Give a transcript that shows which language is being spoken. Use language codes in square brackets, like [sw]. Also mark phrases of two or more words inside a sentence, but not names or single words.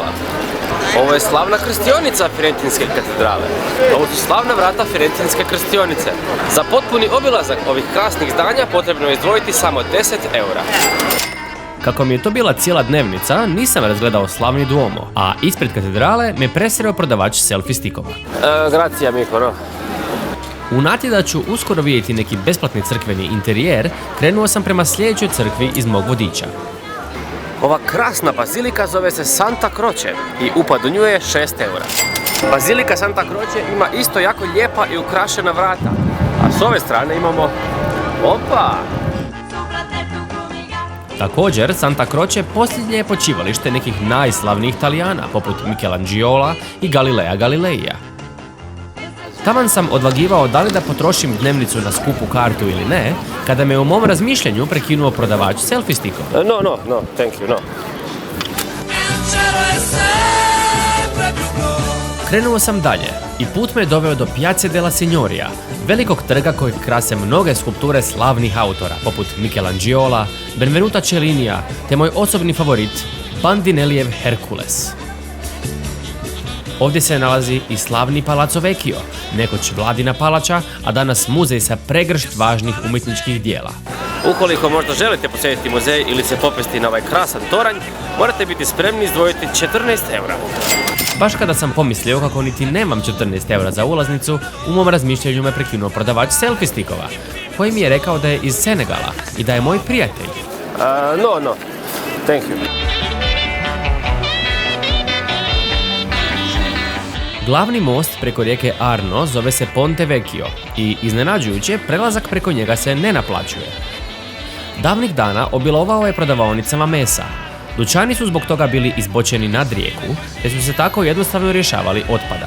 [hr] Ovo je slavna krstionica Firentinske katedrale. Ovo su slavna vrata Firentinske krstionice. Za potpuni obilazak ovih krasnih zdanja potrebno je izdvojiti samo 10 eura. Kako mi je to bila cijela dnevnica, nisam razgledao slavni Duomo, a ispred katedrale me presreo prodavač selfie stikova. [it] Grazie amico, no? [hr] U nadi da ću uskoro vidjeti neki besplatni crkveni interijer, krenuo sam prema sljedećoj crkvi iz mog vodiča. Ova krasna bazilika zove se Santa Croce i upad u nju je 6 eura. Bazilika Santa Croce ima isto jako lijepa i ukrašena vrata, a s ove strane imamo... Opa! Također, Santa Croce posljednje je počivalište nekih najslavnijih Talijana, poput Michelangeloa i Galilea Galileija. Taman sam odvagivao da li da potrošim dnevnicu na skupu kartu ili ne, kada me u mom razmišljanju prekinuo prodavač selfie stikova. [en] No, thank you, no. [hr] Krenuo sam dalje i put me doveo do Piazze della Signoria, velikog trga kojeg krase mnoge skulpture slavnih autora, poput Michelangiola, Benvenuta Cellinija, te moj osobni favorit, Bandinellijev Herkules. Ovdje se nalazi i slavni Palazzo Vecchio, nekoć vladina palača, a danas muzej sa pregršt važnih umjetničkih dijela. Ukoliko možda želite posjetiti muzej ili se popesti na ovaj krasan toranj, morate biti spremni izdvojiti 14 eura. Baš kada sam pomislio kako niti nemam 14 eura za ulaznicu, u mom razmišljanju me prekinuo prodavač selfie stikova, koji mi je rekao da je iz Senegala i da je moj prijatelj. [en] No, thank you. [hr] Glavni most preko rijeke Arno zove se Ponte Vecchio i iznenađujuće prelazak preko njega se ne naplaćuje. Davnih dana obilovao je prodavaonicama mesa. Dućani su zbog toga bili izbočeni nad rijeku, te su se tako jednostavno rješavali otpada.